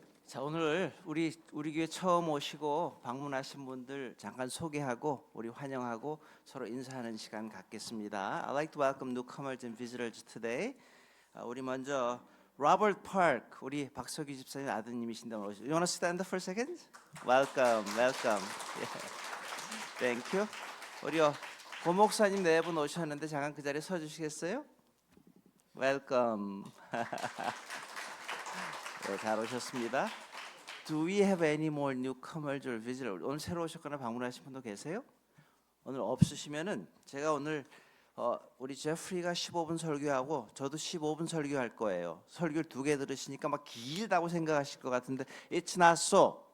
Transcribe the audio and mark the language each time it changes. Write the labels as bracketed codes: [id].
[ko] 자, 오늘 우리 교회 처음 오시고 방문하신 분들 잠깐 소개하고 우리 환영하고 서로 인사하는 시간 갖겠습니다. I'd like to welcome newcomers and visitors today. 우리 먼저 Robert Park, 우리 박석희 집사님 아드님이신데 오늘 오셨어요. You wanna stand up for a second? [en] Welcome, welcome. Yeah. Thank you. [ko] 우리 고목사님 네 분 오셨는데 잠깐 그 자리에 서 주시겠어요? [en] Welcome. [ko] 네, 잘 오셨습니다. [en] Do we have any more newcomers or visitors? [ko] 오늘 새로 오셨거나 방문하신 분도 계세요? 오늘 없으시면은 제가 오늘 우리 제프리가 15분 설교하고 저도 15분 설교할 거예요. 설교를 2개 들으시니까 막 길다고 생각하실 것 같은데 It's not so.